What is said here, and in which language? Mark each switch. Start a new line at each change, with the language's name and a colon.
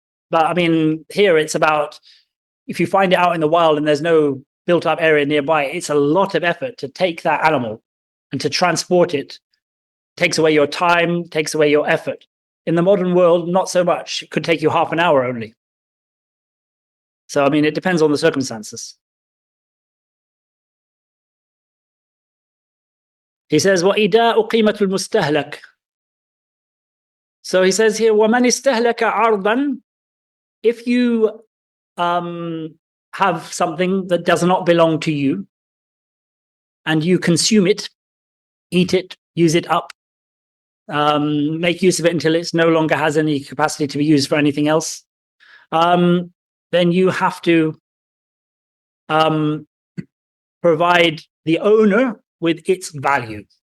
English: But I mean, here it's about, if you find it out in the wild and there's no built up area nearby, it's a lot of effort to take that animal and to transport it. It takes away your time, takes away your effort. In the modern world, not so much. It could take you half an hour only. So, I mean, it depends on the circumstances. He says,
Arabic: وَإِدَاءُ قِيمَةُ الْمُسْتَهْلَكِ.
English: So he says here,
Arabic: وَمَنِ اسْتَهْلَكَ عَرْضًا.
English: If you have something that does not belong to you, and you consume it, eat it, use it up, make use of it until it no longer has any capacity to be used for anything else, then you have to provide the owner with its value.